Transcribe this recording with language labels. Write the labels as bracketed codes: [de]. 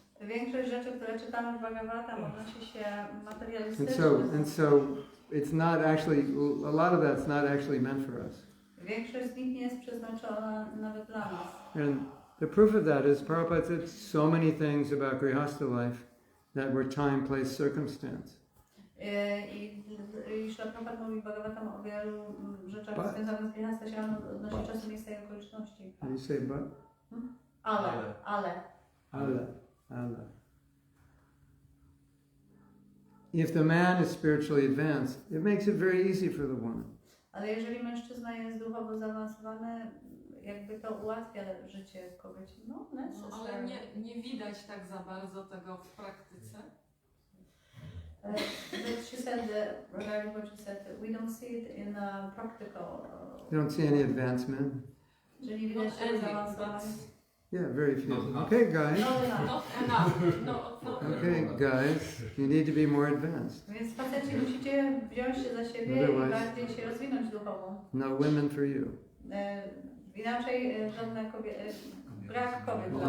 [pl] Większość rzeczy, które czytamy w Bhagavatam, odnosi się materialistycznych. [en] And so it's not actually, a lot of that's not actually meant for us. [pl] Większość z nich nie jest przeznaczona nawet dla nas. [en] And the proof of that is Prabhupada said so many things about Grihastha life that were time, place, circumstance. [pl] I Śrila Prabhupada mówi w Bhagavatam o wielu rzeczach związanych z Grihastha się odnosi czasu, miejsca i okoliczności. [en] How do you say but? [pl] Ale. [en] If the man is spiritually advanced, it makes it very easy for the woman. [pl] Ale jeżeli mężczyzna jest duchowo zaawansowany, jakby to ułatwia życie kobiecie. No, ale nie widać tak za bardzo tego w praktyce. [en] But she said, regarding what she said, we don't see it in a practical... You don't see any advancement? [pl] Że nie widać zaawansowania. [en] Yeah, very few. Okay, guys. Not enough. Okay, guys, you need to be more advanced. [pl] Więc faceci musicie wziąć się za siebie i bardziej się rozwinąć duchowo. [en] No women for you. [pl] Inaczej żadne kobiety, brak kobiet dla